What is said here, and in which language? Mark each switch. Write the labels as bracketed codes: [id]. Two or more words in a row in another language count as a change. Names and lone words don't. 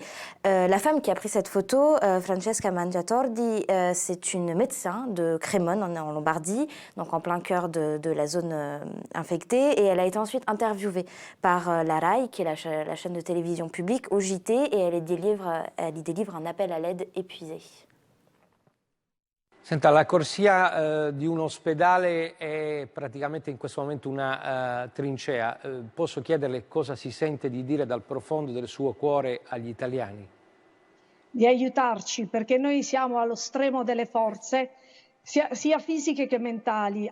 [fr] La femme qui a pris cette photo, Francesca Mangiatordi, c'est une médecin de Crémone, en Lombardie, donc en plein cœur de la zone infectée. Et elle a été ensuite interviewée par la RAI, qui est la chaîne de télévision publique, au JT, et elle y délivre un appel à l'aide épuisé. [it] Senta, la corsia di un ospedale è praticamente in questo momento una trincea. Posso chiederle cosa si sente di dire dal profondo del suo cuore agli italiani? Di aiutarci, perché noi siamo allo stremo delle forze, sia fisiche che mentali.